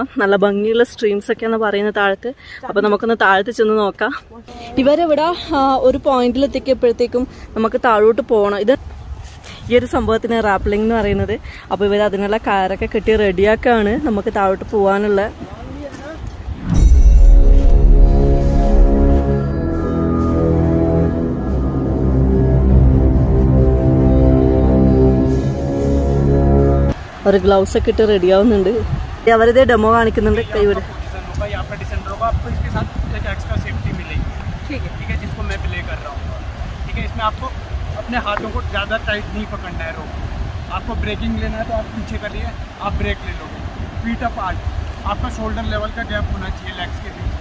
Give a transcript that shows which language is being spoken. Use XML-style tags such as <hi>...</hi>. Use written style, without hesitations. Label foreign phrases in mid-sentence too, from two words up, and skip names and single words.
<ml>നല്ല ഭംഗിയുള്ള സ്ട്രീംസ് ഒക്കെയാണ് പറയുന്നത് താഴത്ത്. അപ്പൊ നമുക്കൊന്ന് താഴത്ത് ചെന്ന് നോക്കാം. ഇവരിവിടെ ഒരു പോയിന്റിൽ എത്തിക്കപ്പോഴത്തേക്കും നമുക്ക് താഴോട്ട് പോകണം. ഇത് ഈ ഒരു സംഭവത്തിന് റാപ്ലിംഗ് എന്ന് പറയുന്നത്. അപ്പൊ ഇവർ അതിനുള്ള കാരൊക്കെ കെട്ടി റെഡിയാക്കാണ് നമുക്ക് താഴോട്ട് പോകാനുള്ള. और ग्लव्स ഒക്കെ ഇട്ട് റെഡി ആവുന്നുണ്ട്. അവരതേ ഡെമോ കാണിക്കുന്നുണ്ട്. കൈവിടെ</ml> <hi>जिसको मैं प्ले कर रहा हूँ, ठीक है। इसमें आपको अपने हाथों को ज़्यादा टाइट नहीं पकड़ना है रोप। आपको ब्रेकिंग लेना है तो आप पीछे करिए, आप ब्रेक ले लोगे।</hi> <en>feet apart,</en> <hi>आपका</hi> <en>shoulder level</en> <hi>का गैप होना चाहिए लेग्स के बीच।</hi>